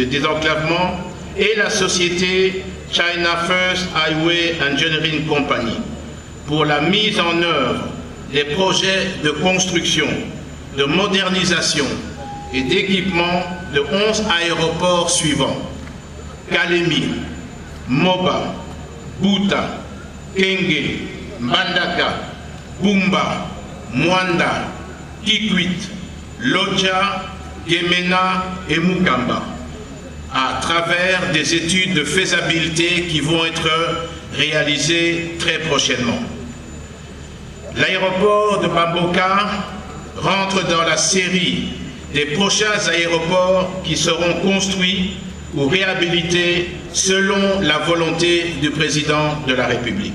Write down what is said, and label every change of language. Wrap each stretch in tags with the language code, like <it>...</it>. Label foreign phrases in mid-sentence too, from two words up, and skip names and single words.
<fr>désenclavement, et la société China First Highway Engineering Company, pour la mise en œuvre des projets de construction, de modernisation et d'équipement de 11 aéroports suivants: Kalemi, Moba, Buta, Kenge, Mbandaka, Bumba, Mwanda, Kikwit, Lodja, Gemena et Mukamba, à travers des études de faisabilité qui vont être réalisées très prochainement. L'aéroport de Bamboka rentre dans la série des prochains aéroports qui seront construits ou réhabilités selon la volonté du président de la République.</fr>